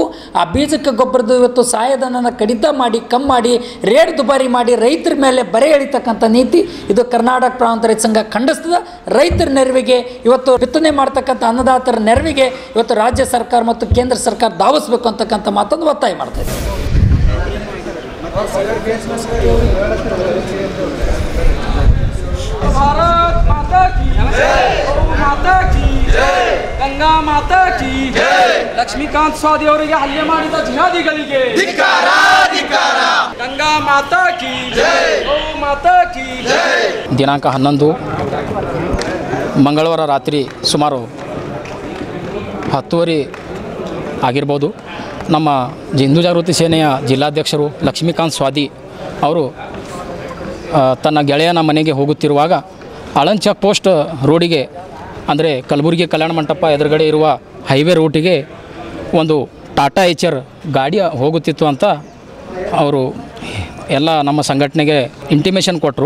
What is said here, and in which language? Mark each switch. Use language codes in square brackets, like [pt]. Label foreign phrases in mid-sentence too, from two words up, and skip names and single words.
[kn] ಆ ಬೀಜಕ್ಕೆ ಗೊಬ್ಬರದ್ದು ಇವತ್ತು ಸಹಾಯಧನನ ಕಡಿತ ಮಾಡಿ ಕಮ್ಮಿ ಮಾಡಿ ರೇಟ್ ದುಬಾರಿ ಮಾಡಿ ರೈತರ ಮೇಲೆ ಬರೆ ಎಳಿತಕ್ಕಂಥ ನೀತಿ ಇದು ಕರ್ನಾಟಕ ಪ್ರಾಂತ ರೈತ ಸಂಘ ಖಂಡಿಸ್ತದೆ. ರೈತರ ನೆರವಿಗೆ ಇವತ್ತು ಬಿತ್ತನೆ ಮಾಡ್ತಕ್ಕಂಥ ಅನ್ನದಾತರ ನೆರವಿಗೆ ಇವತ್ತು ರಾಜ್ಯ ಸರ್ಕಾರ ಮತ್ತು ಕೇಂದ್ರ ಸರ್ಕಾರ ಧಾವಿಸಬೇಕು ಅಂತಕ್ಕಂಥ ಮಾತನ್ನು ಒತ್ತಾಯ ಮಾಡ್ತಾ ಇದೆ. [hi] भारत माता की जय, माता की जय, गंगा माता की जय. [kn] लक्ष्मीकांत स्वादी ಅವರಿಗೆ ಹಲ್ಲೆ ಮಾಡಿದ ಜಿಹಾದಿಗಳಿಗೆ ಧಿಕ್ಕಾರ ಧಿಕ್ಕಾರ. [hi] गंगा माता की जय, माता की जय. [kn] ದಿನಾಂಕ 11 ಮಂಗಳವಾರ ರಾತ್ರಿ ಸುಮಾರು 10:30 ಆಗಿರ್ಬೋದು. ನಮ್ಮ ಹಿಂದೂ ಜಾಗೃತಿ ಸೇನೆಯ ಜಿಲ್ಲಾಧ್ಯಕ್ಷರು ಲಕ್ಷ್ಮೀಕಾಂತ್ ಸ್ವಾದಿ ಅವರು ತನ್ನ ಗೆಳೆಯನ ಮನೆಗೆ ಹೋಗುತ್ತಿರುವಾಗ ಆಳಂದ್ ಚೆಕ್ ಪೋಸ್ಟ್ ರೋಡಿಗೆ ಅಂದರೆ ಕಲಬುರಗಿ ಕಲ್ಯಾಣ ಮಂಟಪ ಎದುರುಗಡೆ ಇರುವ ಹೈವೇ ರೂಟಿಗೆ ಒಂದು ಟಾಟಾ ಏಚರ್ ಗಾಡಿ ಹೋಗುತ್ತಿತ್ತು ಅಂತ ಅವರು ಎಲ್ಲ ನಮ್ಮ ಸಂಘಟನೆಗೆ ಇಂಟಿಮೇಷನ್ ಕೊಟ್ಟರು.